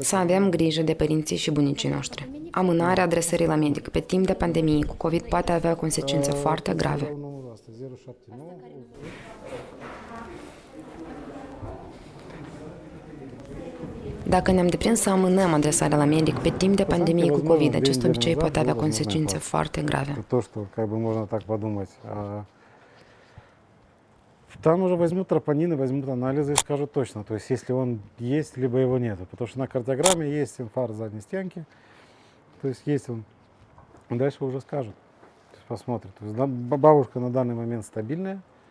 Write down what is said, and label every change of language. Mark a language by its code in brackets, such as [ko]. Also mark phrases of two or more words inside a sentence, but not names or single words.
[ro] Să avem grijă de părinții și bunicii noștri. Amânarea adresării la medic pe timp de pandemie cu COVID poate avea consecințe foarte grave. Dacă ne-am deprins să amânăm adresarea la medic pe timp de pandemie cu COVID, acest obicei poate avea consecințe foarte grave. [ru] То, что как бы можно так подумать. Там уже возьмут тропонины, возьмут анализы и скажут точно, то есть если он есть, либо его нету. Потому что на кардиограмме есть инфаркт задней стенки, то есть он. Дальше уже скажут, то есть посмотрят. То есть бабушка на данный момент стабильная.